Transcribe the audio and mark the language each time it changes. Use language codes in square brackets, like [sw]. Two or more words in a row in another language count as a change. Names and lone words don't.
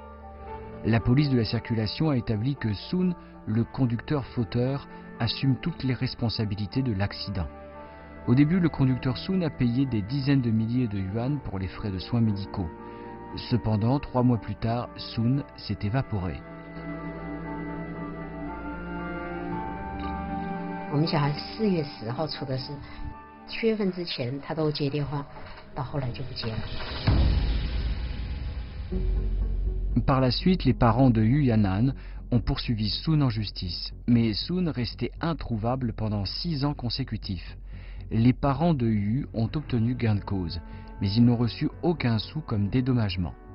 [fr] La police de la circulation a établi que Sun, le conducteur fauteur, assume toutes les responsabilités de l'accident. Au début, le conducteur Sun a payé des dizaines de milliers de yuan pour les frais de soins médicaux. Cependant, 3 mois plus tard, Sun s'est évaporé. [zh] 我们小孩4月10号出的事，7月份之前他都接电话， 到后来就不结了。 [fr] Par la suite, les parents de Yu Yanan ont poursuivi Sun en justice, mais Sun restait introuvable pendant 6 ans consécutifs. Les parents de Yu ont obtenu gain de cause, mais ils n'ont reçu aucun sou comme dédommagement.